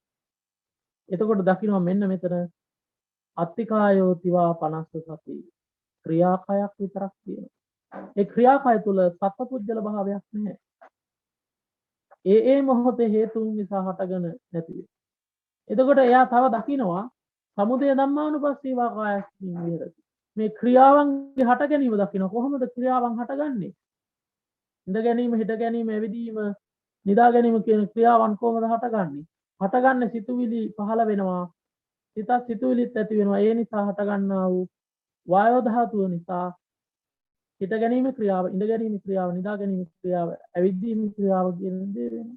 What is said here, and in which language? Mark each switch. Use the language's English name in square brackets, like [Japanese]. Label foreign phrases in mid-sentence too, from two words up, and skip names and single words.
[Sinhala] එතකොට දකින්න මෙන්න මෙතන [Pali] අත්තිකායෝ තිවා [Sinhala] 50 සති. ක්‍රියාකයක් විතරක් තියෙනවා. ඒ ක්‍රියාකය තුල සත්පුද්ගල භාවයක් නැහැ. ඒ මොහොතේ හේතුන් නිසා හටගෙන නැති වෙනවා. එතකොට එයා තව දකිනවා [Pali] සමුදය ධම්මානුපස්සීවා කායස්මින් විහෙරති. [Sinhala] මේ ක්‍රියාවන්ගේ හට ගැනීම දකින්න කොහොමද ක්‍රියාවන් හටගන්නේ? ඉඳ ගැනීම, හිට ගැනීම, ඇවිදීම, නිදා ගැනීම කියන ක්‍රියාවන් කොහොමද හටගන්නේ? හටගන්නේ සිතුවිලි පහළ වෙනවා. සිතත් සිතුවිලිත් ඇති වෙනවා. ඒ නිසා හටගන්නා වූ වායෝ ධාතුව නිසා හිට ගැනීම ක්‍රියාව, ඉඳ ගැනීම ක්‍රියාව, නිදා ගැනීම ක්‍රියාව, ඇවිදීම ක්‍රියාව කියන දේ වෙනවා.